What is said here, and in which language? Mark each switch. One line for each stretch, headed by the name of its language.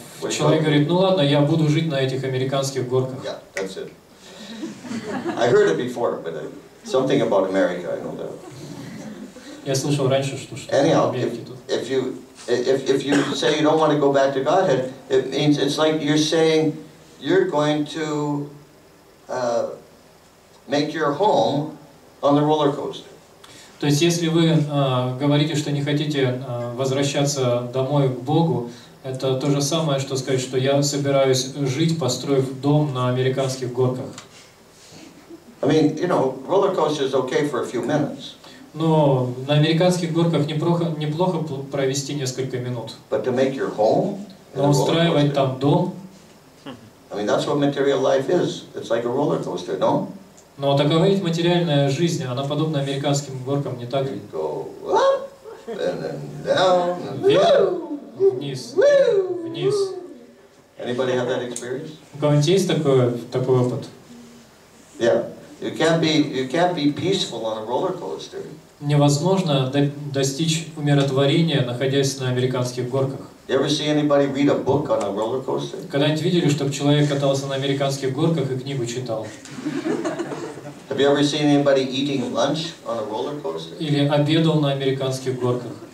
Russian: Человек говорит, ну ладно, я буду жить на этих американских горках.
English: Yeah, that's it. I heard it before, but something about America, I know that.
Russian: Я слышал раньше, что
English: Anyhow,
Russian: в Америке тут.
English: if you say you don't want to go back to Godhead, it means it's like you're saying you're going to make your home on the roller coaster.
Russian: То есть, если вы говорите, что не хотите возвращаться домой к Богу, это то же самое, что сказать, что я собираюсь жить, построив дом на американских горках.
English: I mean, you know, roller coaster is okay for a few minutes.
Russian: Но на американских горках неплохо провести несколько минут.
English: But to make your home,
Russian: Но устраивать там дом,
English: I mean, that's what material life is. It's like a roller coaster, no?
Russian: но такова ведь материальная жизнь, она подобна американским горкам, не так ли?
English: Go up and then down and
Russian: Вверх, вниз, вниз.
English: Anybody have that experience?
Russian: У кого-нибудь есть такой опыт?
English: Yeah. You can't be peaceful on a roller coaster.
Russian: Невозможно достичь умиротворения, находясь на американских горках.
English: You ever see anybody read a book on a roller coaster?
Russian: Когда-нибудь видели, чтобы человек катался на американских горках и книгу читал?
English: Have you ever seen anybody eating lunch on a roller coaster?
Russian: Или обедал на американских горках?